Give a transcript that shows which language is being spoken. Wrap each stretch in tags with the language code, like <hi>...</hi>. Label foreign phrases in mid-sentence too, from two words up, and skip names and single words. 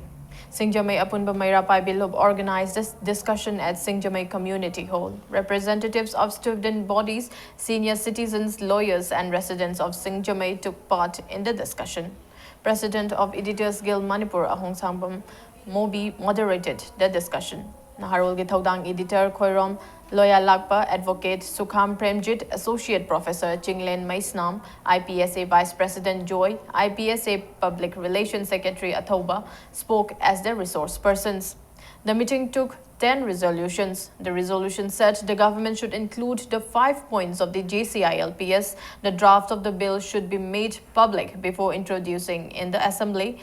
<en>Singjamai Apunba Maira Paibilub organized this discussion at Singjamai Community Hall. Representatives of student bodies, senior citizens, lawyers and residents of Singjamai took part in the discussion. President of Editors Guild Manipur Ahong Sangbam Mobi moderated the discussion. Naharul Githaudang Editor Khoirom Loya Lakpa, Advocate Sukham Premjit, Associate Professor Chinglen Maisnam, IPSA Vice President Joy, IPSA Public Relations Secretary Athoba spoke as the resource persons. The meeting took 10 resolutions. The resolution said the government should include the 5 points of the JCILPS. The draft of the bill should be made public before introducing in the assembly.</en>